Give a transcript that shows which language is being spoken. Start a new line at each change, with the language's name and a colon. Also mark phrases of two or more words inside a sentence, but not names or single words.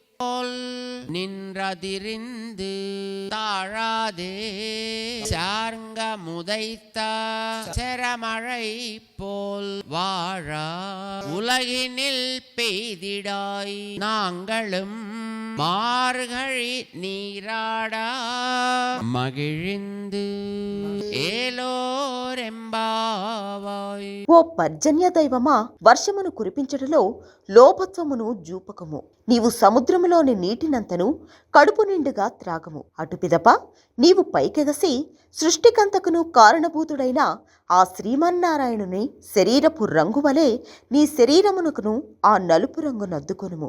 Tamil: நின்றதிரிந்து தாழாதே சார்ங்க முதைத்த செரமழை போல் வாழா உலகினில் பெய்திடாய் நாங்களும் மார்கழி நீராடா மகிழ்ந்து ఏలోరెంబావాయ్.
Telugu: ఓ పర్జన్య దైవమా, వర్షమును కురిపించటలో లోభత్వమును జూపకము. నీవు సముద్రములోని నీటినంతను కడుపు నిండుగా త్రాగము. అటు పిదప నీవు పైకెగసి సృష్టికంతకును కారణభూతుడైన ఆ శ్రీమన్నారాయణుని శరీరపు రంగు వలె నీ శరీరమునకును ఆ నలుపు రంగు నద్దుకొనుము.